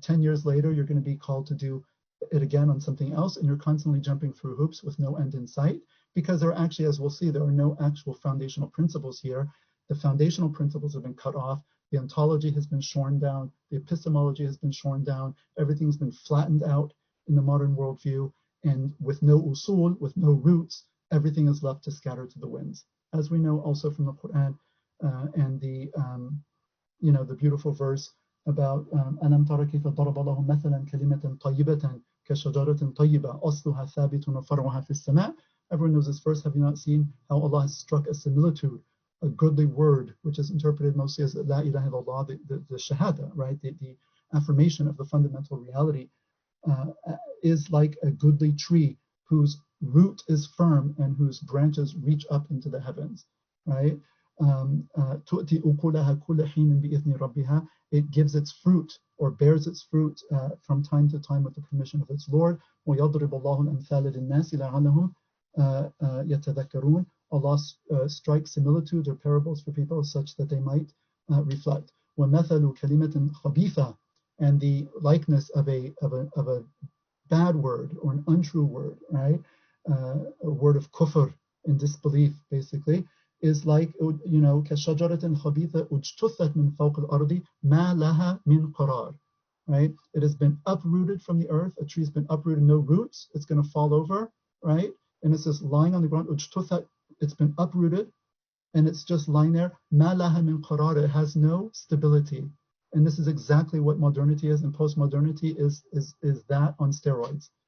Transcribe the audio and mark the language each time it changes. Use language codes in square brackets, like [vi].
[en] 10 years later, you're going to be called to do it again on something else, and you're constantly jumping through hoops with no end in sight, because there are actually, as we'll see, there are no actual foundational principles here. The foundational principles have been cut off. The ontology has been shorn down. The epistemology has been shorn down. Everything's been flattened out in the modern worldview, and with no usul, with no roots, everything is left to scatter to the winds. As we know also from the Quran and the beautiful verse about [ar] أَلَمْ تَرَ كَيْفَ ضَرَبَ اللَّهُ مَثَلًا كَلِمَةً طَيِّبَةً كَشَجَرَةٍ طَيِّبَةٍ أَصْلُهَا ثَابِتٌ وَفَرْعُهَا فِي السَّمَاءِ. [en] Everyone knows this verse. Have you not seen how Allah has struck a similitude, a goodly word, which is interpreted mostly as La ilaha illallah, the shahada, right? The affirmation of the fundamental reality is like a goodly tree whose root is firm and whose branches reach up into the heavens, right? [ar] تُؤْتِي أُكُلَهَا كُلَّ حِينٍ بِإِذْنِ رَبِّهَا. [en] It gives its fruit or bears its fruit from time to time with the permission of its Lord. [ar] وَيَضْرِبُ اللَّهُ الْأَمْثَالَ لِلنَّاسِ لَعَلَّهُمْ يَتَذَكَّرُونَ. [en] Allah strikes similitudes or parables for people such that they might reflect. [ar] وَمَثَلُ كَلِمَةٍ خَبِيثَةٍ. [en] And the likeness of a bad word or an untrue word, right? A word of kufr and disbelief, basically, is like, [ar] كَشَجَرَةٍ خَبِيثَةٍ اُجْتُثَّتْ مِنْ فَوْقِ الْأَرْضِ مَا لَهَا مِنْ قَرَارٍ. [en] Right? It has been uprooted from the earth. A tree's been uprooted, no roots. It's going to fall over, right? And it's just lying on the ground. [ar] اُجْتُثَّتْ. [en] It's been uprooted, and it's just lying there. [ar] مَا لَهَا مِنْ قَرَارٍ. [en] It has no stability. And this is exactly what modernity is, and postmodernity is that on steroids.